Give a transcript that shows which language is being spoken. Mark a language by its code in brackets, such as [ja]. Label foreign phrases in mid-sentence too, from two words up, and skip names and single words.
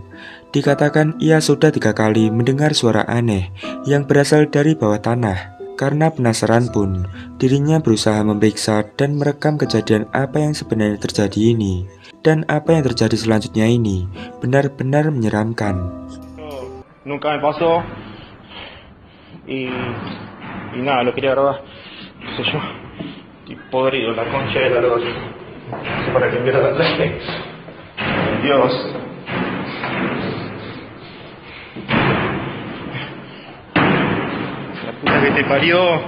[id] Dikatakan ia sudah 3 kali mendengar suara aneh yang berasal dari bawah tanah. Karena penasaran pun, dirinya berusaha memeriksa dan merekam kejadian apa yang sebenarnya terjadi ini. Dan apa yang terjadi selanjutnya ini benar-benar menyeramkan. [es] Nunca me pasó y nada, lo quería grabar, qué sé yo, y podrido, la concha de la luz. No sé para qué mierda traje. Dios. La puta que te parió.